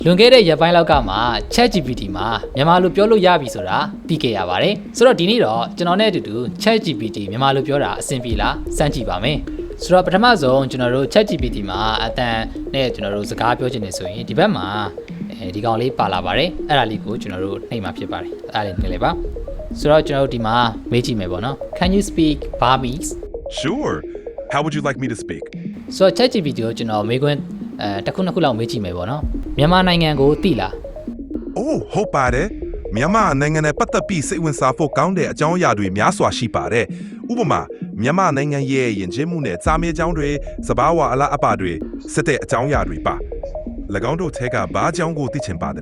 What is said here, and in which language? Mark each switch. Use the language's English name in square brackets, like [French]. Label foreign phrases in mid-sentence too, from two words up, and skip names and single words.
[Burmese] လွန်ခဲ့တဲ့ရက်ပိုင်းလောက်ကမှ ChatGPT မှာမြန်မာလိုပြောလို့ရပြီဆိုတာသိခဲ့ရပါတယ်ဆိုတော့ဒီနေ့တော့ကျွန်တော်နဲ့အတူတူ ChatGPT မြန်မာလိုပြောတာအဆင်ပြေလားစမ်းကြည့်ပါမယ်ဆိုတော့ပထမဆုံးကျွန်တော်တို့ ChatGPT မှာအတန်နဲ့ကျွန်တော်တို့စကားပြောချင်နေဆိုရင်ဒီဘက်မှာဒီကောင်လေးပါလာပါတယ်အဲ့ဒါလေးကိုကျွန်တော်တို့နှိပ်မှာဖြစ်ပါတယ်အဲ့ဒါလေးနှိပ်လိုက်ပါဆိုတော့ကျွန်တော်တို့ဒီမှာမေးကြည့်မယ်ပေါ့နော် [English] Can you speak Burmese? Sure. How would you like me to speak? [Burmese] ဆိုတော့ ChatGPT ကိုကျွန်တော်မေးခွန်းတစ်ခုနှစ်ခုလောက်မေးကြည့်မယ်ပေါ့နော်မြန်မာနိုင်ငံကိုသိလား Oh ဟုတ်ပါတယ်မြန်မာနိုင်ငံနဲ့ပတ်သက်ပြီးစိတ်ဝင်စားဖို့ကောင်းတဲ့အကြောင်းအရာတွေများစွာရှိပါတယ်ဥပမာမြန်မာနိုင်ငံရဲ့ယဉ်ကျေးမှုနဲ့စာမေးကြောင်းတွေစဘာဝအလားအပါတွေစစ်တဲ့အကြောင်းအရာတွေပါ၎င်းတို့ထဲကဘာအကြောင်းကိုသိချင်ပါတယ်လဲ